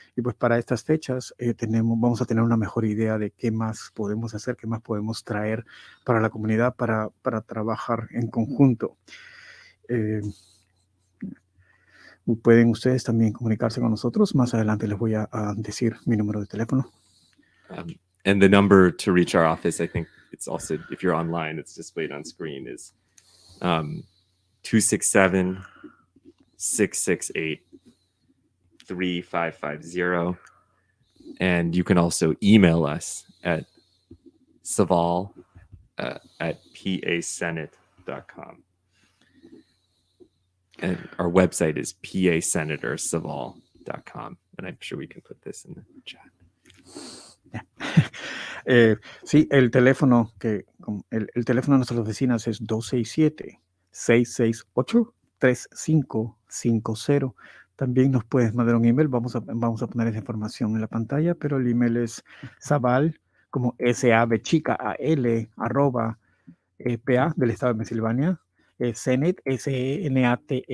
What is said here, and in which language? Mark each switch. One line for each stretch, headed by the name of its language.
Spanish: Y pues para estas fechas vamos a tener una mejor idea de qué más podemos hacer, qué más podemos traer para la comunidad para trabajar en conjunto. Pueden ustedes también comunicarse con nosotros. Más adelante les voy a decir mi número de teléfono.
English: And the number to reach our office, I think it's also, if you're online, it's displayed on screen, is 267-668-3550. And you can also email us at Saval at pasenate.com. And our website is pasenatorsaval.com. And I'm sure we can put this in the chat.
Spanish: Sí, el teléfono el teléfono de nuestras oficinas es 267-668-3550. También nos puedes mandar un email. Vamos a poner esa información en la pantalla, pero el email es Saval, como SAB chica AL @ PA del estado de Pensilvania, Senate senate.com.